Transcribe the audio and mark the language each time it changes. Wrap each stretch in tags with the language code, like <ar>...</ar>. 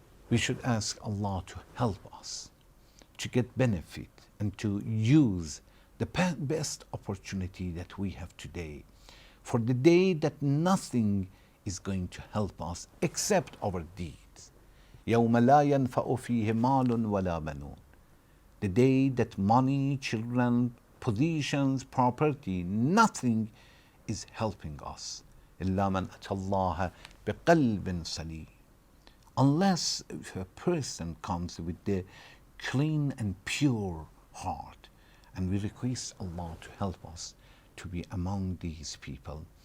<en>We should ask Allah to help us to get benefit and to use the best opportunity that we have today, for the day that nothing is going to help us except our deeds.</en> <ar>يوم لا ينفع فيه مال ولا بنون.</ar> <en>The day that money, children, positions, property, nothing is helping us.</en> <ar>إلا من أتى الله بقلب سليم.</ar> <en>Unless if a person comes with the clean and pure heart. And we request Allah to help us to be among these people.</en>